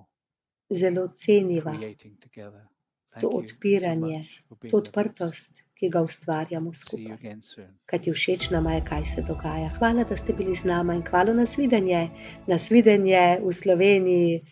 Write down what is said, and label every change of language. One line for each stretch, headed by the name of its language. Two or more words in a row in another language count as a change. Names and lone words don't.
Slovenian: zelo ceniva
English: creating together.
Slovenian: to
English: Thank you so
Slovenian: odpiranje,
English: much for
Slovenian: to
English: being with us.
Slovenian: odprtost, ki ga ustvarjamo
English: See you
Slovenian: skupaj.
English: again soon.
Slovenian: Kajti všeč nama je, kaj se dogaja. Hvala, da ste bili z nama in hvala nasvidenje v Sloveniji.